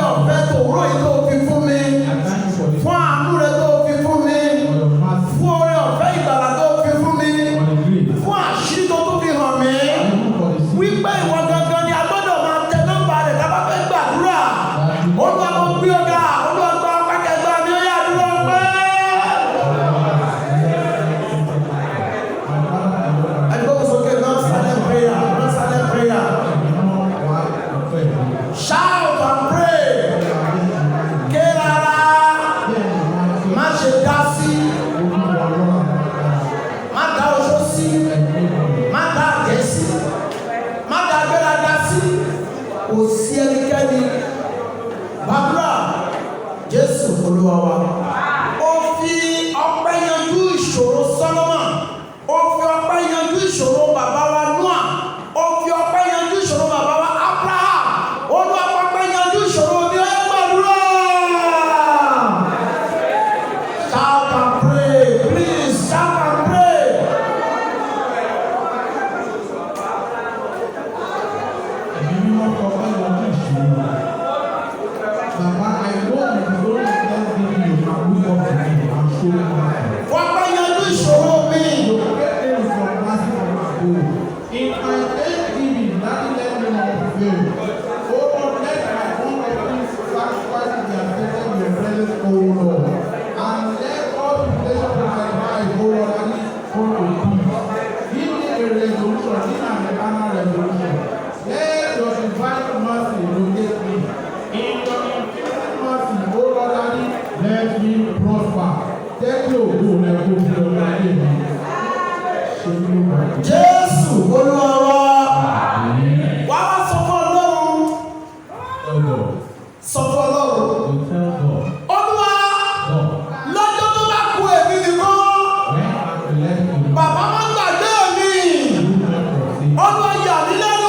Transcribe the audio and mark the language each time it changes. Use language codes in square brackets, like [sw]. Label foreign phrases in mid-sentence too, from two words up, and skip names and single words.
[yo] ọ̀fẹ́ tó rọ yìí tó fi fún mi fún àánú rẹ tó fi fún mi fún oore ọ̀fẹ́ ìgbàlà tó fi fún mi fún àṣírí tó tún fi hàn mí wípé ìwọ gangan ni a gbọ́dọ̀ máa tẹ nọ́mbà rẹ̀ tá a bá fẹ́ gbàdúrà Olúwa mo gbé ọ̀gá Olúwa gba pákẹ́gbà mi ó yà dúró pé. [en] Shout and pray. [yo] Kerara. Má ṣe dá sí. Má dá oṣó sí. Má dá àgẹ́ sí. Má dá agbéraga sí. Kò sí ẹnikẹ́ni. Bàbá Jésù Olúwa wa. Ó fi ọpẹ́ yanjú ìṣòro Sọ́lọ́mọ̀. Ó fi ọpẹ́ yanjú ìṣòro bàbá wa Nóà. Ó fi ọpẹ́ yanjú ìṣòro bàbá wa Abraham. Olúwa pàpẹ́ yanjú ìṣòro ní ọyẹ́ gbàdúrà. [en] Shout and pray, please shout and pray. [yo] Ẹ̀mí mímọ́ kọ ọpẹ́ yanjú ìṣòro. Bàbá àìlóòrùn ìṣòro ìṣẹ́gun ìlú àwùjọ ìlú àṣọ. Pàpẹ́ yanjú ìṣòro mi. [en] In my thanksgiving, that let me not fail. Oh Lord, let my own offerings sacrifice be accepted in your presence, oh Lord. And let all temptation of my life, oh Lord, and it come to peace. Give me a resolution, in an eternal resolution. Let your divine mercy locate me. In your infinite mercy, oh Lord, and it let me prosper. Take your good and go to your life. [yo] Jésù Olúwa wa. Wá wá sọ fún Ọlọ́run. Sọ fún Ọlọ́run. Olúwa lọ́jọ́ tó bá kú èmi nìkan. Bàbá má gbàgbé mi. Olúwa yà mí lẹ́nu.